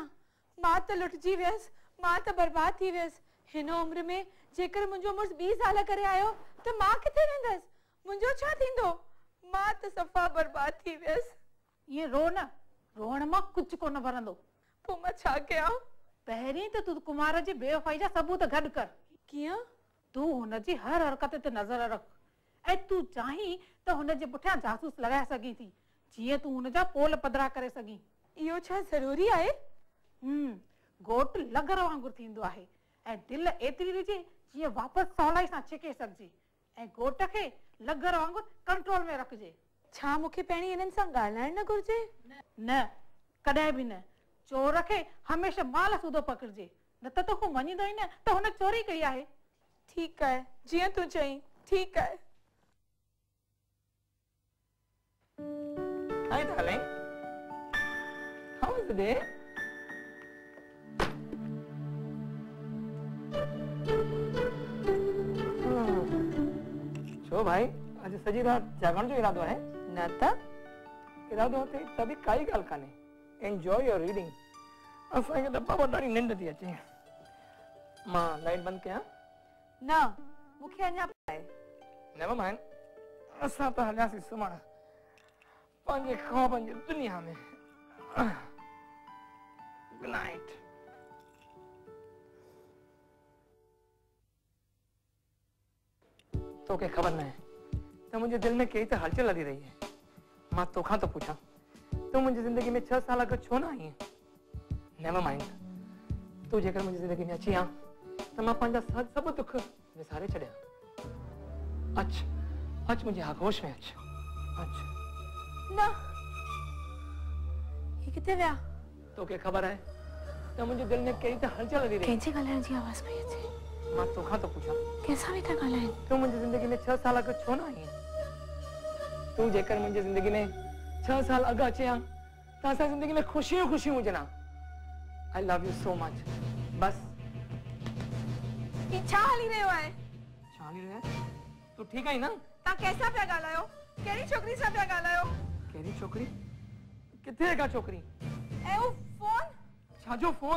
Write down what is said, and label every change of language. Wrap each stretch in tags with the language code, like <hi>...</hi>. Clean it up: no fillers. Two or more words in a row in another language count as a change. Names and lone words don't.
<sd>मां त लुटजी वियसि, मां त बर्बाद थी वियसि। हिन उम्र में जेकर मुंहिंजो मुड़ुस 20 साल करे आयो त मां किथे वेंदसि? मुंहिंजो छा थींदो? मां त सफ़ा बर्बाद थी वियसि। ये रो न, रोहण मां कुछ कोन भरंदो। पोइ मां छा कयां? पहिरीं त तू कुमार जी बेवफाई जा सबूत गॾु कर। कीअं? तू हुनजी हर हरकत ते नज़र रख ऐं तू चाहीं त हुनजे पुठियां जासूस लॻाए सघीं थी, जीअं तू हुनजा पोल पधरा करे सघीं। इहो छा ज़रूरी आहे? घोट लगर वांगुरु थींदो आहे ऐं दिलि एतिरी विझे जीअं वापसि सवलाई सां छिके सघिजे ऐं घोट खे लगर वांगुरु कंट्रोल में रखिजे। छा मूंखे पहिरीं हिननि सां ॻाल्हाइण न घुरिजे? न, कॾहिं बि न। चोर खे हमेशह माल सूदो पकड़िजे, न त हू मञींदो ई न त हुन चोरी कई आहे। ठीकु आहे, जीअं तूं चईं। ठीकु आहे।</sd> <en>Hi darling. How was the day?</en> <sd>छो भाई, आज सजी रात जागण जो इरादो है? न त इरादो थे तभी काई ॻाल्हि काने।</sd> <en>Enjoy your reading.</en> <sd>असांखे त बाबा ॾाढी निंड थी अचे। मां लाइट बंदि कयां? न, मूंखे अञा आहे।</sd> <en>Never mind.</en> <sd>असां त हलियासीं सुम्हण पंहिंजे ख्वाबनि जी दुनिया में।</sd> <en>Good night.</en> <sd>तोखे ख़बर न आहे त मुंहिंजे दिलि में कई त हलचल हली रही है। मां तोखां थो पुछां, तूं मुंहिंजी ज़िंदगी में 6 साल खां छो न आई है?</sd> <en>Never mind.</en> <sd>तूं जेकर मुंहिंजी ज़िंदगी में अची आ त मां पंहिंजा सभु दुख विसारे छॾियां। अच, अच मुंहिंजे आगोश में अच। अच। न, ही किथे विया? तोखे ख़बर आहे त मुंहिंजे दिलि में कई त हलचल हली रही। कंहिंजे ॻाल्हाइण जी आवाज़ पई अचे? मां तोखां थो पुछां, कंहिंसां वेठा ॻाल्हाइनि? तूं मुंहिंजी ज़िंदगी में 6 साल खां छो न आई है? तू जेकर मुझे जिंदगी में 6 साल अग अचे हां ता सा जिंदगी में खुशियों खुशियों हुजना।</sd> <en>I love you so much. बस</en> <sd>ई छा हली रहियो आहे? छाली रे तू ठीक है ना? ता कैसा पिया ॻाल्हायो? कहिड़ी छोकिरी सां पिया ॻाल्हायो? केरी छोकरी? किथे का छोकरी? ए वो फोन? छाजो फोन?</sd>